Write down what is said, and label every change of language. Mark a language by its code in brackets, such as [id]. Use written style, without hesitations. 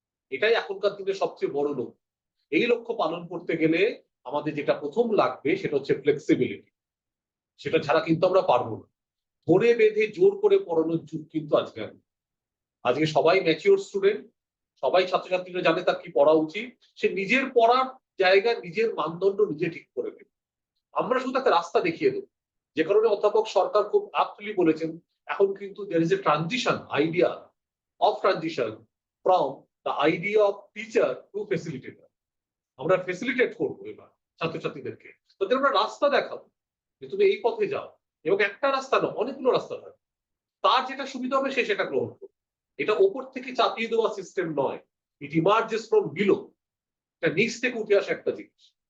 [bn] এটাই এখনকার দিনে সবচেয়ে বড় লক্ষ্য। এই লক্ষ্য পালন করতে গেলে আমাদের যেটা প্রথম লাগবে সেটা হচ্ছে ফ্লেক্সিবিলিটি। সেটা ছাড়া কিন্তু আমরা পারবো না। ধরে বেঁধে জোর করে পড়ানোর যুগ কিন্তু আজকে নেই। আজকে সবাই ম্যাচিওর স্টুডেন্ট, সবাই ছাত্রছাত্রীরা জানে তার কি পড়া উচিত, সে নিজের পড়ার জায়গা, নিজের মানদণ্ড নিজে ঠিক করে দেবে। আমরা শুধু তাকে রাস্তা দেখিয়ে দেবো। যে কারণে অধ্যাপক সরকার খুব অ্যাপ্টলি বলেছেন, এখন কিন্তু [en] there is a transition, idea of transition from the idea of teacher to facilitator. [bn] আমরা ফেসিলিটেট করবো এবার ছাত্রছাত্রীদেরকে, তাদের আমরা রাস্তা দেখাবো যে তুমি এই পথে যাও, এবং একটা রাস্তা নয়, অনেকগুলো রাস্তা থাকবে। তার যেটা সুবিধা হবে সে সেটা গ্রহণ করবে। এটা ওপর থেকে চাপিয়ে দেওয়া সিস্টেম নয়, [en] it emerges from below, [bn] এটা নিচ থেকে উঠে আসা একটা জিনিস।